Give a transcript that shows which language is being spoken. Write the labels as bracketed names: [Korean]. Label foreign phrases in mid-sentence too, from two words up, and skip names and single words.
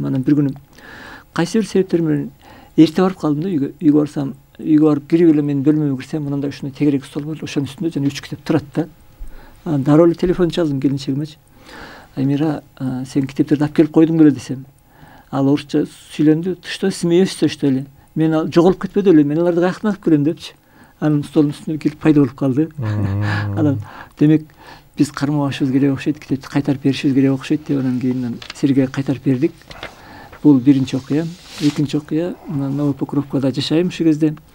[Kyrgyz] Анан бир күнү кайсы бир себептер менен эрте барып калдым да үйгө. Үйгө барсам, үйгө барып кирип эле мен бөлмөмө кирсем, мындай ушундай тегерек стол бар, ошонун үстүндө жана 3 китеп турат да. Анан дароо эле телефон чалдым келинчегимечи. Аймира, сен китептерди алып келип койдуң беле десем. Ал орусча сүйлөндү. [Russian] Что смеешься, что ли? [Kyrgyz] Мен жоголуп кетпеди эле, мен аларды каяктан алып келем депчи. Анын столдун үстүнө келип пайда болуп калды. Анан демек биз кармабашыбыз керек окшойт, китепти кайтарып беришибиз керек окшойт деп анан кийин Сергейге кайтарып бердик. Бул биринчи окуя. Экинчи окуя, Новый Покровкада жашайм ушул кезде.